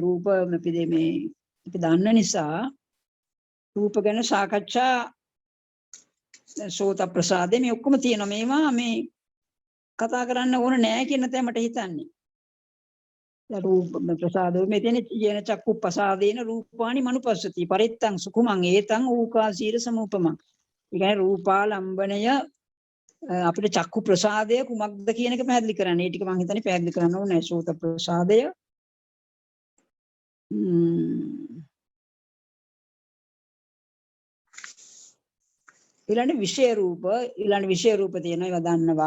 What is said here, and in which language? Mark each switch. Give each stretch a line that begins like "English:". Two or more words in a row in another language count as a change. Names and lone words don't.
Sinhala: රූප අපි දන්න නිසා රූප ගැන සාකච්ඡා සෝත ප්‍රසාදේ මේ ඔක්කොම තියෙනවා. මේවා මේ කතා කරන්න ඕන නෑ කියන තැන මට හිතන්නේ.
Pali: රූප ප්‍රසාදෝ
Sinhala: මෙතන යන
Pali: චක්කු ප්‍රසාදේන රූපානි මනුපස්සති පරිත්තං සුකුමං ඒතං ඌකාසීර සමුපමං.
Sinhala: ඒ කියන්නේ රූපාලම්බණය අපිට චක්කු ප්‍රසාදය කුමක්ද කියන එක පැහැදිලි කරන්න. ඒ ටික මම හිතන්නේ පැහැදිලි කරන්න ඕනේ. සෝත ප්‍රසාදය ඊළඟ විෂය රූප තියෙනවා. ඒවා දන්නවා.